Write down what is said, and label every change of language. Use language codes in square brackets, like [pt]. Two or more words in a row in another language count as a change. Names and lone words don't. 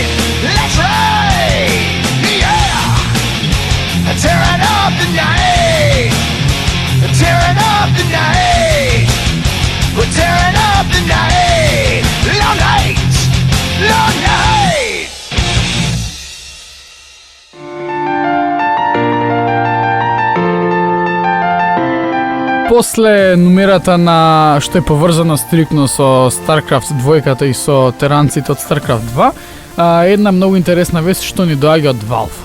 [en] That's right, yeah. Tearing up the night, tearing up the night. We're tearing up the night, long night, long night. [mk] После нумерата на што е поврзана стрикно со StarCraft 2 и со теранците од StarCraft 2, една многу интересна вест што ни доаѓа од Valve.